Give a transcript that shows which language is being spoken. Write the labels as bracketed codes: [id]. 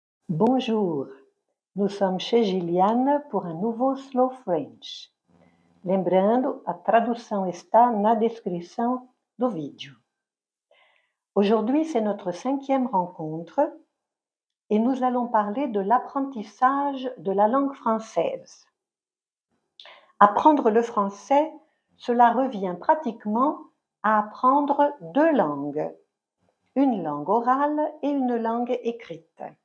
[fr] Bonjour, nous somos chez Giliane pour um novo Slow French. [pt] Lembrando, a tradução está na descrição do vídeo. [fr] Aujourd'hui, c'est notre 5e rencontre et nous allons parler de l'apprentissage de la langue française. Apprendre le français, cela revient pratiquement à apprendre 2 langues, une langue orale et une langue écrite.